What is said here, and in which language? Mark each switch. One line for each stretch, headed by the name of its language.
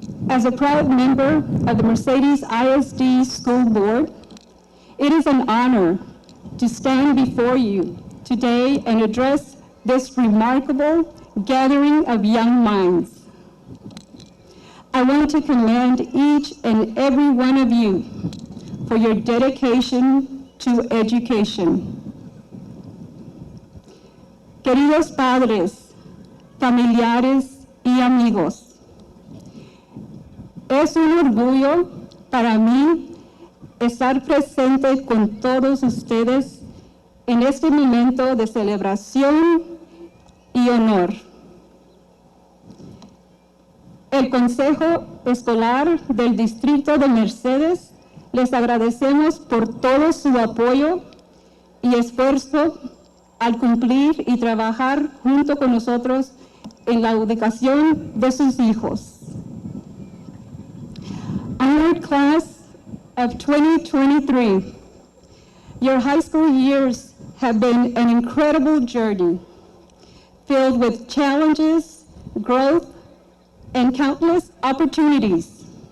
English: As a proud member of the Mercedes ISD School Board, it is an honor to stand before you today and address this remarkable gathering of young minds. I want to commend each and every one of you for your dedication to education.
Spanish: Queridos padres, familiares y amigos, es un orgullo para mí estar presente con todos ustedes en este momento de celebración y honor. El Consejo Escolar del Distrito de Mercedes les agradecemos por todo su apoyo y esfuerzo al cumplir y trabajar junto con nosotros en la educación de sus hijos.
English: Honored class of 2023, your high school years have been an incredible journey filled with challenges, growth, and countless opportunities.